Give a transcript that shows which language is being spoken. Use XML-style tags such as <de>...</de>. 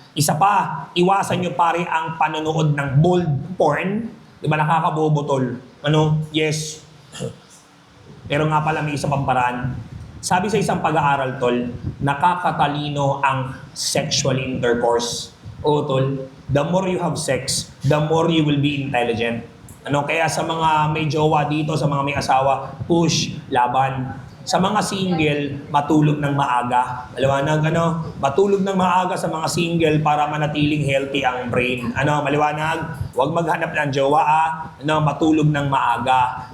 <tl>Isa pa, iwasan nyo pare ang panonood ng bold porn. Di ba nakakabobo tol? Yes. Pero nga pala may isa pang paraan. Sabi sa isang pag-aaral tol, nakakatalino ang sexual intercourse.</tl> <en>Tol, the more you have sex, the more you will be intelligent.</en> <tl>Kaya sa mga may jowa dito, sa mga may asawa, push, laban. Sa mga single, matulog ng maaga. Maliwanag, matulog ng maaga sa mga single para manatiling healthy ang brain. Maliwanag, huwag maghanap ng jowa, matulog ng maaga.</tl>